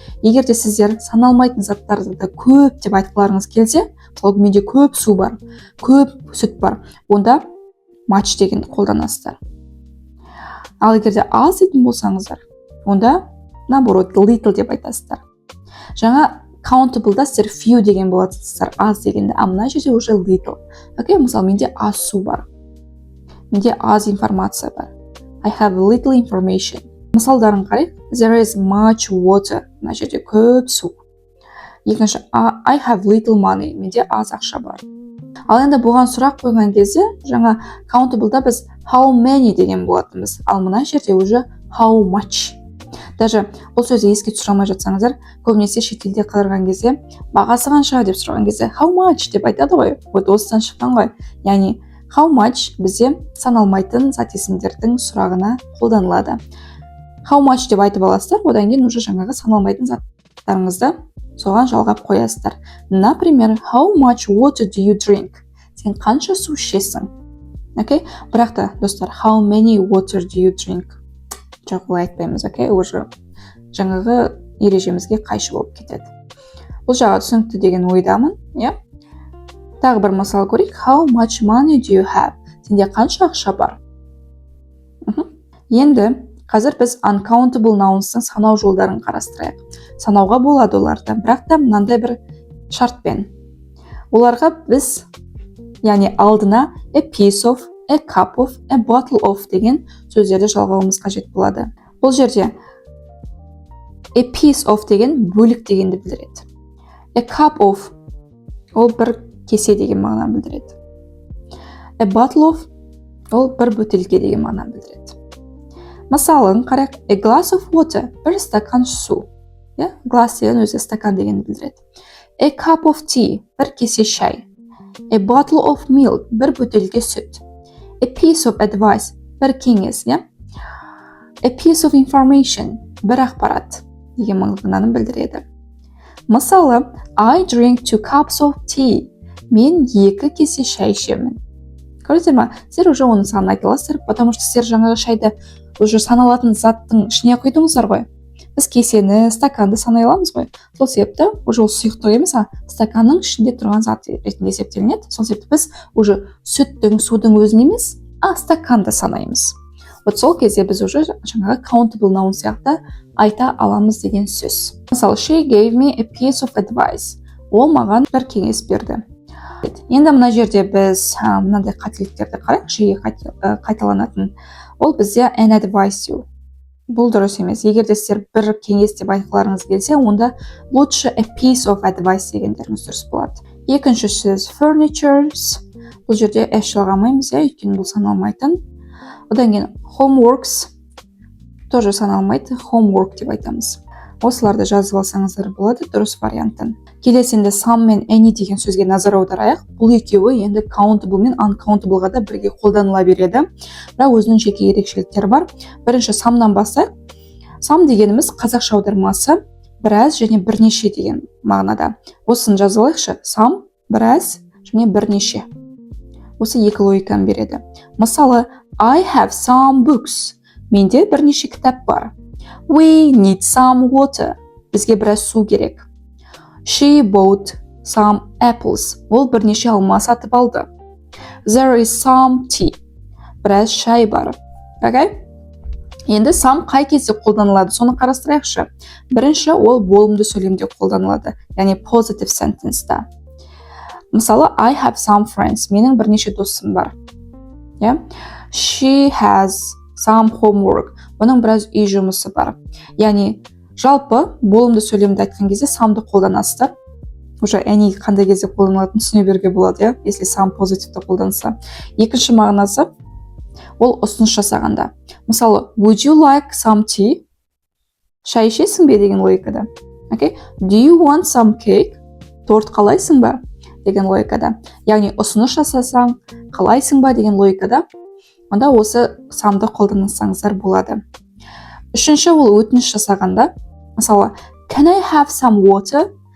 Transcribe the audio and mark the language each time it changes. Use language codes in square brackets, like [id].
[kk] Егер де сіздер саналмайтын заттарды да көп деп айтқыларыңыз келсе, мысалы менде көп су бар, көп сүт бар, онда much дегенді қолданасыздар. Ал егер де аз дейтін болсаңыздар, онда наоборот little деп айтасыздар. Жаңа countable-да сіздер few деген боласыздар, аз дегенді, а мына жерде уже little. Окей, мысалы менде аз су бар, менде аз информация бар. [en] I have little information. [kk] Мысалдарын қарайық. [en] There is much water. [kk] Мына жерде көп су. [en] Екінші, I have little money. [kk] Менде аз ақша бар. Ал енді бұған сұрақ қойған кезде, жаңа countable-да біз how many деген болатынбыз. Ал мына жерде уже how much. Даже бұл сөзді еске түсіре жатсаңыздар, көбінесе шетелде қалдырған кезде, бағасы қанша деп сұраған кезде how much деп айтады ғой. Вот осыдан шыққан ғой. Яғни how much бізде саналмайтын зат есімдердің сұрағына қолданылады. How much деп айтып аласыздар, одан кейін уже жаңағы саналмайтын заттарыңызды соған жалғап қоясыздар. [ru] Например, [en] how much water do you drink? [kk] Сен қанша су ішесің? Окей? Бірақ та, достар, [en] how many water do you drink? [kk] Жоқ, олай айтпаймыз, окей? Уже жаңағы ережемізге қайшы болып кетеді. Бұл жағы түсінікті деген ойдамын, иә? Тағы бір мысал көрейік. [en] How much money do you have? [kk] Сенде қанша ақша бар? Енді қазір біз uncountable nouns-тың санау жолдарын қарастырайық. Санауға болады оларды, бірақ та мынандай бір шартпен. Оларға біз, яғни алдына a piece of, a cup of, a bottle of деген сөздерді жалғауымыз қажет болады. Бұл жерде a piece of деген бөлік дегенді білдіреді. A cup of ол бір кесе деген мағынаны білдіреді. A bottle of ол бір бөтелке деген мағынаны білдіреді. Мысалын қарайық. [en] A glass of water [kk] бір стакан су. Glass деген өзі стакан дегенді білдіреді. [en] A cup of tea [kk] бір кесе шай. [en] A bottle of milk [kk] бір бөтелке сүт. [en] A piece of advice [kk] бір кеңес. [en] A piece of information [kk] бір ақпарат. деген мағынаны білдіреді. [en] Мысалы, I drink 2 cups of tea. [kk] Мен 2 кесе шай ішемін. Көрдіңіздер ма? Сіздер уже оның санын айта аласыздар, [ru] потому что [kk] сіздер жаңағы шайды уже саналатын заттың ішіне құйдыңыздар ғой. Біз кесені, стаканды санай аламыз ғой. Сол себепті уже ол сұйықтық емес, стаканның ішінде тұрған зат ретінде есептелінеді. Сол себепті біз уже сүттің, судың өзін емес, стаканды санаймыз. Вот сол кезде біз уже жаңағы countable noun сияқты айта аламыз деген сөз. [en] Мысалы, she gave me a piece of advice. [kk] Ол маған бір кеңес берді. Енді мына жерде біз мынандай қателіктерді қарайық, жиі қайталанатын. Ол бізде [en] an advice you. [kk] Бұл дұрыс емес. Егер де сіздер бір кеңес деп айтқыларыңыз келсе, онда лучше a piece of advice дегендеріңіз дұрыс болады. Екінші сөз furnitures. Бұл жерде s жалғамаймыз, өйткені бұл саналмайтын. Одан кейін homeworks тоже саналмайды, homework деп айтамыз. Осыларды жазып алсаңыздар болады, дұрыс варианттан. Келесінде some мен any деген сөзге назар аударайық. Бұл екеуі енді countable мен uncountable-ға да бірге қолданыла береді. Бірақ өзінің жеке ерекшеліктері бар. Бірінші some'нан бастайық. Some дегеніміз қазақша аудармасы біраз және бірнеше деген мағынада. Осын жазып алайықшы. Some біраз және бірнеше. Осы екі логиканы береді. [en] Мысалы, I have some books. [kk] Менде бірнеше кітап бар. [en] We need some water. [kk] Бізге біраз су керек. [en] She bought some apples. [kk] Ол бірнеше алма сатып алды. [en] There is some tea. [kk] Біраз шай бар. [en] Okay? [kk] Енді some қай кезде қолданылады, соны қарастырайықшы. Бірінші, ол болымды сөйлемде қолданылады, яғни positive sentence-та. [en] Мысалы, I have some friends. [kk] Менің бірнеше досым бар. [en] She has some homework. [kk] Оның біраз үй жұмысы бар. Яғни, жалпы болымды сөйлемді айтқан кезде some'ды қолданасыздар. Уже any қандай кезде қолданылатынын түсіне беруге болады, если some позитивті қолданса. Екінші мағынасы, ол ұсыныс жасағанда. [en] Мысалы, would you like some tea? [kk] Шай ішесің бе деген логикада. [en] Okay? Do you want some cake? [kk] Торт қалайсың ба? Деген логикада. Яғни, ұсыныс жасасаң, қалайсың ба деген логикада. Онда осы some'ды қолдансаңыздар болады. Үшінші, ол өтініш жасағанда. [en] Мысалы, can I have some water?